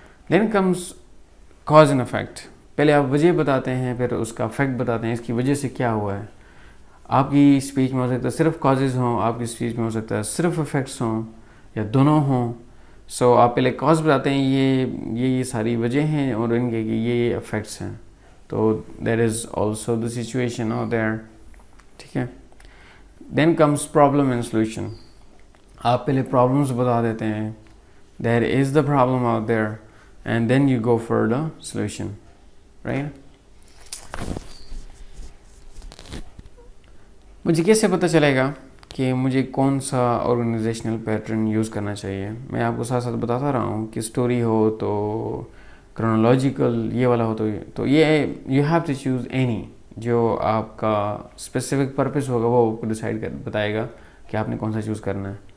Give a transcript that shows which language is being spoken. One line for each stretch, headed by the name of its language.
English: دین comes cause and effect.
Urdu: پہلے آپ وجہ بتاتے ہیں، پھر اس کا افیکٹ بتاتے ہیں، اس کی وجہ سے کیا ہوا ہے. آپ کی اسپیچ میں ہو سکتا ہے صرف کازز ہوں، آپ کی اسپیچ میں ہو سکتا ہے صرف افیکٹس ہوں یا دونوں ہوں. سو آپ پہلے کاز بتاتے ہیں، یہ ساری وجہ ہیں اور ان کے یہ افیکٹس ہیں.
English: تو that is also the situation out there.
Urdu: ٹھیک ہے.
English: Then comes problem and solution.
Urdu: آپ پہلے پرابلمس بتا دیتے ہیں،
English: There is the problem out there, and then you go for the solution, right.
Urdu: مجھے کیسے پتہ چلے گا کہ مجھے کون سا آرگنائزیشنل پیٹرن یوز کرنا چاہیے؟ میں آپ کو ساتھ ساتھ بتاتا رہا ہوں کہ اسٹوری ہو تو کرونالوجیکل یہ والا ہو تو یہ
English: you have to choose any
Urdu: جو آپ کا اسپیسیفک پرپس ہوگا، وہ آپ کو ڈیسائیڈ بتائے گا کہ آپ نے کون سا چوز کرنا ہے.